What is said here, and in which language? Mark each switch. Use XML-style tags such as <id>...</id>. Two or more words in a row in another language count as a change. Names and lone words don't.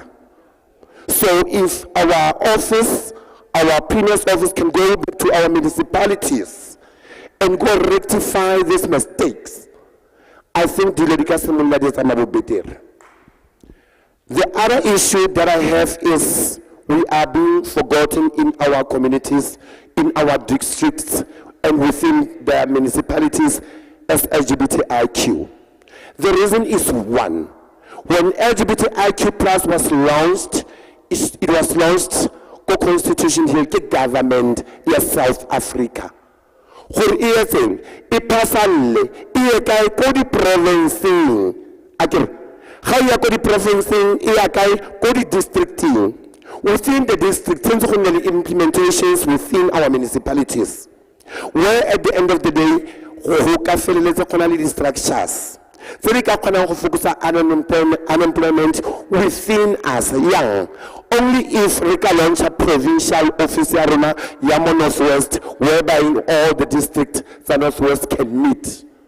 <en>So if our office, our Premier's office can go back to our municipalities and go rectify these mistakes, I think the other issue that I have is we are being forgotten in our communities, in our districts, and within the municipalities as LGBTIQ. The reason is one. When LGBTIQ plus was launched, it was launched co-constitution here, government in South Africa.</en> <tn>Gore e etseng e pasalle e kae ko di provinceng akere ga ya ko di provinceng e ya kae ko di districting</tn> <en>within the district</en> <tn>tens go nne le</tn> <en>implementations within our municipalities where at the end of the day</en> <tn>go ka feleletse gona le di structures tse di ka kgonang go fokusa</tn> <en>unemployment within us young. Only if we can launch a provincial office</en> <tn>ya rona ya mo</tn> <en>Northwest, whereby all the districts of Northwest can meet.</en>